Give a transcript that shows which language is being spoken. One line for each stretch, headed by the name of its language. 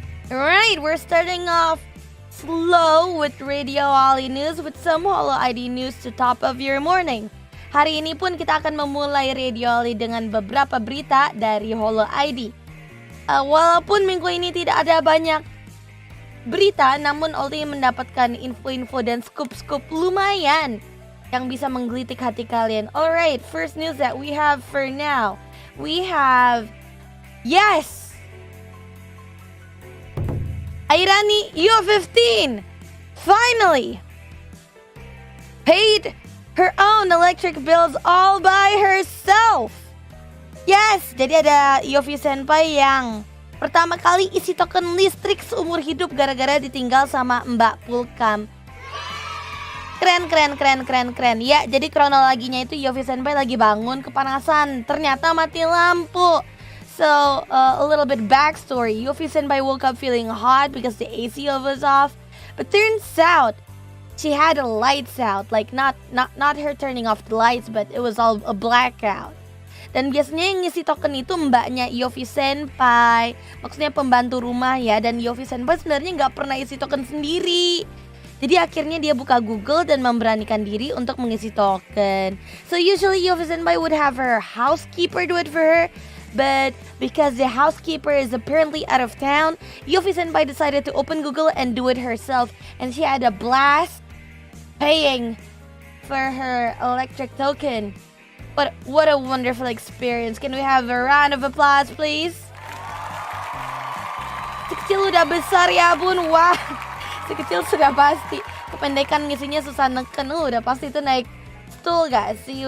English: Alright, we're starting off slow with Radio Ollie News with some Holo ID news to top of your morning.
Indonesian: Hari ini pun kita akan memulai Radio Ollie dengan beberapa berita dari Holo ID. Walaupun minggu ini tidak ada banyak berita, namun Ollie mendapatkan info-info dan scoop-scoop lumayan yang bisa menggelitik hati kalian.
English: Alright, first news that we have for now. We have, yes! Airani U15 finally paid her own electric bills all by herself.
Indonesian: Yes, jadi ada Yofi Senpai yang pertama kali isi token listrik seumur hidup gara-gara ditinggal sama Mbak Pulkam. Keren. Ya, jadi kronologinya itu Yofi Senpai lagi bangun kepanasan, ternyata mati lampu.
English: So, a little bit backstory. Yofi Senpai woke up feeling hot because the AC was off. But turns out, she had the lights out. Like, not her turning off the lights, but it was all a blackout.
Indonesian: Dan biasanya yang ngisi token itu mbaknya Yofi Senpai. Maksudnya pembantu rumah ya. Dan Yofi Senpai sebenarnya nggak pernah isi token sendiri. Jadi akhirnya dia buka Google dan memberanikan diri untuk mengisi token.
English: So usually Yofi Senpai would have her housekeeper do it for her. But because the housekeeper is apparently out of town, Yofi Senpai decided to open Google and do it herself. And she had a blast paying for her electric token. What a wonderful experience. Can we have a round of applause, please?
Indonesian: Si kecil udah besar ya bun. Wah, si kecil sudah pasti. Kependekan ngisinya susah neken. Udah pasti itu naik stool gak sih?